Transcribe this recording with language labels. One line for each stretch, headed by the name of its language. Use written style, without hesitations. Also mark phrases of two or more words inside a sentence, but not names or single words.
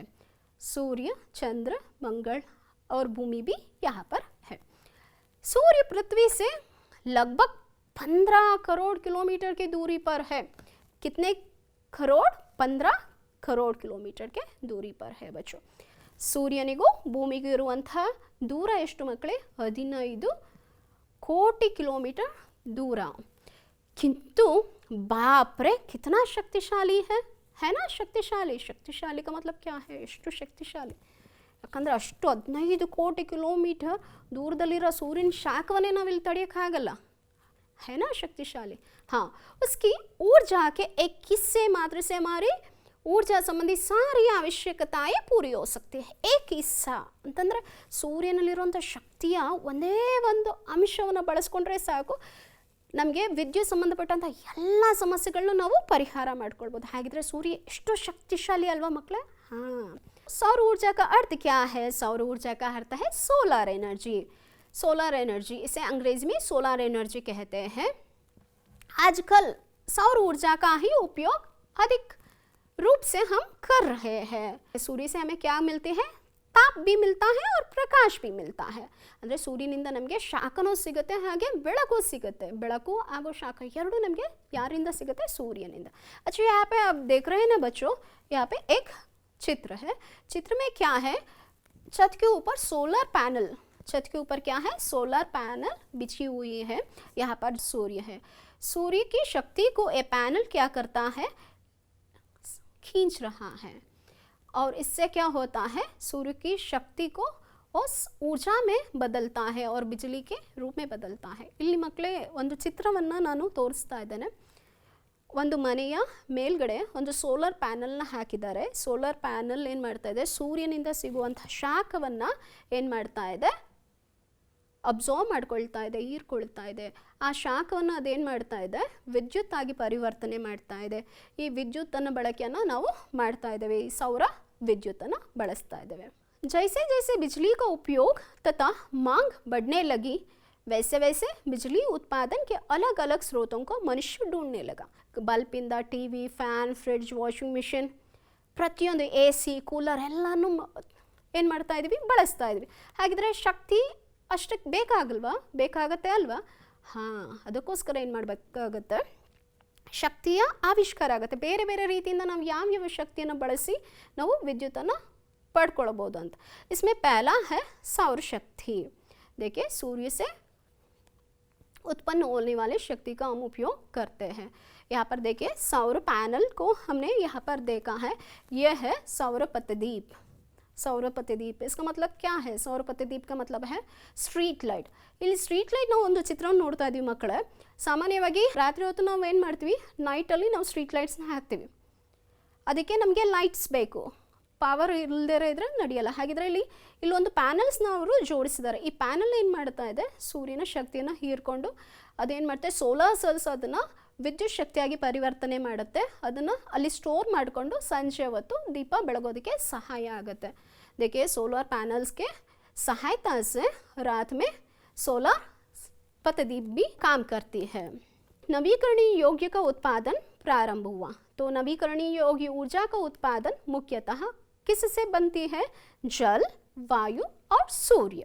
Hindi: सूर्य, चंद्र, मंगल और भूमि भी यहाँ पर है. सूर्य पृथ्वी से लगभग 15 करोड़ किलोमीटर की दूरी पर है. कितने करोड़? 15 करोड़ किलोमीटर के दूरी पर है बच्चों.
Kannada: ಸೂರ್ಯನಿಗೂ ಭೂಮಿಗೂ ಇರುವಂತಹ ದೂರ ಎಷ್ಟು ಮಕ್ಕಳೇ? 15 ಕೋಟಿ ಕಿಲೋಮೀಟರ್ दूर.
Hindi: किंतु बाप रे कितना शक्तिशाली है ना. शक्तिशाली, शक्तिशाली का मतलब क्या है?
Kannada: ಎಷ್ಟು ಶಕ್ತಿಶಾಲಿ. ಯಾಕಂದರೆ ಅಷ್ಟು 15 ಕೋಟಿ ಕಿಲೋಮೀಟರ್ ದೂರದಲ್ಲಿರೋ ಸೂರ್ಯನ ಶಾಖವನ್ನೇ ನಾವಿಲ್ಲಿ ತಡೆಯೋಕ್ಕಾಗಲ್ಲ.
Hindi: है ना शक्तिशाली. हाँ, उसकी ऊर्जा के एक हिस्से मात्र से हमारी ऊर्जा संबंधी सारी आवश्यकताएं पूरी हो सकती है. एक हिस्सा
Kannada: ಅಂತಂದರೆ ಸೂರ್ಯನಲ್ಲಿರುವಂಥ ಶಕ್ತಿಯ ಒಂದೇ ಒಂದು ಅಂಶವನ್ನು ಬಳಸ್ಕೊಂಡ್ರೆ ಸಾಕು, ನಮಗೆ ವಿದ್ಯುತ್ ಸಂಬಂಧಪಟ್ಟಂಥ ಎಲ್ಲ ಸಮಸ್ಯೆಗಳನ್ನು ನಾವು ಪರಿಹಾರ ಮಾಡ್ಕೊಳ್ಬೋದು. ಹಾಗಿದ್ರೆ ಸೂರ್ಯ ಎಷ್ಟು ಶಕ್ತಿಶಾಲಿ ಅಲ್ವಾ ಮಕ್ಕಳೇ.
Hindi: हाँ, सौर ऊर्जा का अर्थ क्या है? सौर ऊर्जा का अर्थ है
English: solar energy. solar energy,
Hindi: इसे अंग्रेजी में
English: solar energy
Hindi: कहते हैं. आजकल सौर ऊर्जा का ही उपयोग अधिक रूप से हम कर रहे हैं. सूर्य से हमें क्या मिलते हैं? ताप भी मिलता है और प्रकाश भी मिलता है.
Kannada: ಅಂದರೆ ಸೂರ್ಯನಿಂದ ನಮಗೆ ಶಾಖನೂ ಸಿಗುತ್ತೆ, ಹಾಗೆ ಬೆಳಕು ಸಿಗುತ್ತೆ. ಬೆಳಕು ಹಾಗೂ ಶಾಖ ಎರಡೂ ನಮಗೆ ಯಾರಿಂದ ಸಿಗುತ್ತೆ? सूर्यनिंद.
Hindi: अच्छा, यहाँ पे आप देख रहे हैं ना बच्चों, यहाँ पे एक चित्र है. चित्र में क्या है? छत के ऊपर
English: solar panel,
Hindi: छत के ऊपर क्या है?
English: solar panel
Hindi: बिछी हुई है. यहाँ पर सूर्य है. सूर्य की शक्ति को ये पैनल क्या करता है, खींच रहा है और इससे क्या होता है, सूर्य की शक्ति को उस ऊर्जा में ಬದಲ್ತಾ है और बिजली के रूप में बदलता है.
Kannada: ಇಲ್ಲಿ ಮಕ್ಕಳೇ ಒಂದು ಚಿತ್ರವನ್ನು ನಾನು ತೋರಿಸ್ತಾ ಇದ್ದೇನೆ. ಒಂದು ಮನೆಯ ಮೇಲ್ಗಡೆ ಒಂದು
English: solar panel
Kannada: ಹಾಕಿದ್ದಾರೆ.
English: solar panel
Kannada: ಏನು ಮಾಡ್ತಾ ಇದೆ, ಸೂರ್ಯನಿಂದ ಸಿಗುವಂಥ ಶಾಖವನ್ನು ಏನು ಮಾಡ್ತಾ ಇದೆ, ಅಬ್ಸಾರ್ವ್ ಮಾಡ್ಕೊಳ್ತಾ ಇದೆ, ಹೀರ್ಕೊಳ್ತಾ ಇದೆ. ಆ ಶಾಖವನ್ನು ಅದೇನು ಮಾಡ್ತಾ ಇದೆ, ವಿದ್ಯುತ್ ಆಗಿ ಪರಿವರ್ತನೆ ಮಾಡ್ತಾ ಇದೆ. ಈ ವಿದ್ಯುತ್ತನ್ನು ಬಳಕೆಯನ್ನು ನಾವು ಮಾಡ್ತಾ ಇದ್ದೇವೆ, ಈ ಸೌರ ವಿದ್ಯುತ್ತನ್ನು ಬಳಸ್ತಾ ಇದ್ದೇವೆ.
Hindi: जैसे जैसे बिजली का उपयोग तथा मांग बढ़ने लगी, वैसे वैसे बिजली उत्पादन के अलग अलग स्रोतों को मनुष्य ढूंढने लगा.
Kannada: ಬಲ್ಪಿಂದ ಟಿವಿ, ಫ್ಯಾನ್, ಫ್ರಿಡ್ಜ್,
English: washing machine,
Kannada: ಪ್ರತಿಯೊಂದು ಎ ಸಿ, ಕೂಲರ್ ಎಲ್ಲನೂ ಏನು ಮಾಡ್ತಾ ಇದ್ವಿ, ಬಳಸ್ತಾ ಇದ್ವಿ. ಹಾಗಿದ್ರೆ ಶಕ್ತಿ ಅಷ್ಟಕ್ಕೆ ಬೇಕಾಗಲ್ವಾ, ಬೇಕಾಗತ್ತೆ ಅಲ್ವಾ? ಹಾಂ, ಅದಕ್ಕೋಸ್ಕರ ಏನು ಮಾಡಬೇಕಾಗತ್ತೆ, ಶಕ್ತಿಯ ಆವಿಷ್ಕಾರ ಆಗುತ್ತೆ. ಬೇರೆ ಬೇರೆ ರೀತಿಯಿಂದ ನಾವು ಯಾವ್ಯಾವ ಶಕ್ತಿಯನ್ನು ಬಳಸಿ ನಾವು ವಿದ್ಯುತ್ತನ್ನು पढ़ अंत.
Hindi: इसमें पहला है सौर शक्ति. देखिए, सूर्य से उत्पन्न होने वाले शक्ति का हम उपयोग करते हैं. यहाँ पर देखिए सौर पैनल को हमने यहाँ पर देखा है, यह है सौर पतदीप. सौर पतदीप इसका मतलब क्या है, सौर पतदीप का मतलब है
English: street light.
Kannada: ಇಲ್ಲಿ
English: street light
Kannada: ನಾವು ಒಂದು ಚಿತ್ರವನ್ನು ನೋಡ್ತಾ ಇದ್ದೀವಿ ಮಕ್ಕಳೇ. ಸಾಮಾನ್ಯವಾಗಿ ರಾತ್ರಿ ಹೊತ್ತು ನಾವು ಏನು ಮಾಡ್ತೀವಿ, ನೈಟಲ್ಲಿ ನಾವು
English: street lights
Kannada: ಹಾಕ್ತೀವಿ. ಅದಕ್ಕೆ ನಮಗೆ ಲೈಟ್ಸ್ ಬೇಕು, ಪವರ್ ಇಲ್ಲದೇ ಇದ್ರೆ ನಡೆಯಲ್ಲ. ಹಾಗಿದ್ರೆ ಇಲ್ಲೊಂದು ಪ್ಯಾನಲ್ಸ್ನ ಅವರು ಜೋಡಿಸಿದ್ದಾರೆ. ಈ ಪ್ಯಾನಲ್ ಏನು ಮಾಡ್ತಾ ಇದೆ, ಸೂರ್ಯನ ಶಕ್ತಿಯನ್ನು ಹೀರ್ಕೊಂಡು ಅದೇನು ಮಾಡುತ್ತೆ,
English: solar cells
Kannada: ಅದನ್ನು ವಿದ್ಯುತ್ ಶಕ್ತಿಯಾಗಿ ಪರಿವರ್ತನೆ ಮಾಡುತ್ತೆ. ಅದನ್ನು ಅಲ್ಲಿ ಸ್ಟೋರ್ ಮಾಡಿಕೊಂಡು ಸಂಜೆ ಹೊತ್ತು ದೀಪ ಬೆಳಗೋದಕ್ಕೆ ಸಹಾಯ ಆಗುತ್ತೆ.
Hindi: देखिए
English: solar panels
Hindi: के सहायता से रात में सोलर पतदीप भी काम करती है. नवीकरणीय योग्य का उत्पादन प्रारंभ हुआ. तो नवीकरणीय योग्य ऊर्जा का उत्पादन मुख्यतः किससे बनती है, जल, वायु और सूर्य.